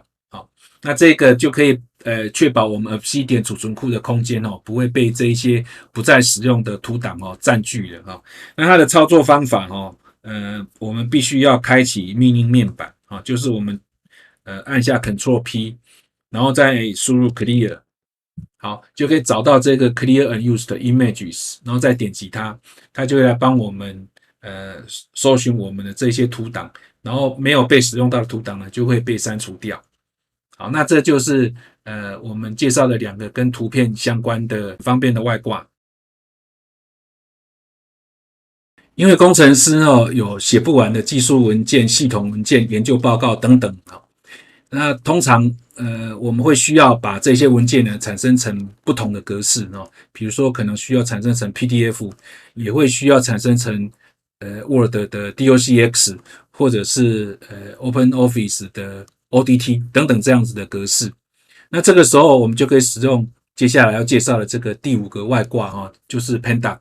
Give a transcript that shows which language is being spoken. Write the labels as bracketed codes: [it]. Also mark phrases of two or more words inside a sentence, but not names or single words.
[zh] 好，那這個就可以確保我們 Obsidian 儲存庫的空間不會被這一些不再使用的圖檔佔據了。那它的操作方法我們必須要開啟命令面板就是我們按下 Ctrl+P， 然後再輸入 Clear， 好，就可以找到這個 Clear Unused Images，然後再點擊它，它就會來幫我們搜尋我們的這些圖檔，然後沒有被使用到的圖檔呢就會被刪除掉。好，那這就是我們介紹的兩個跟圖片相關的方便的外掛。因為工程師有寫不完的技術文件、系統文件、研究報告等等那通常我們會需要把這些文件呢產生成不同的格式比如說可能需要產生成 PDF， 也會需要產生成Word 的 docx 或者是OpenOffice 的 ODT 等等這樣子的格式。那這個時候我們就可以使用接下來要介紹的這個第5個外掛哈，就是 Pandoc。